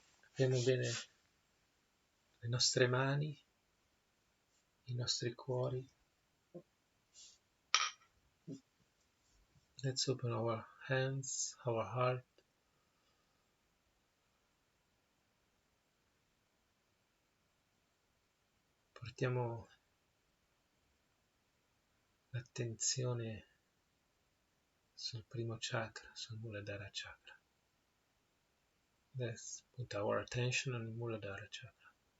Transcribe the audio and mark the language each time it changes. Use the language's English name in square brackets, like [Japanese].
[Italian] Abbiamo bene le nostre mani, i nostri cuori. [English] Let's open our hands, our heart. [Italian] Portiamo l'attenzione sul primo chakra, sul Muladhara chakra. [English] Let's put our attention on the Muladhara chakra.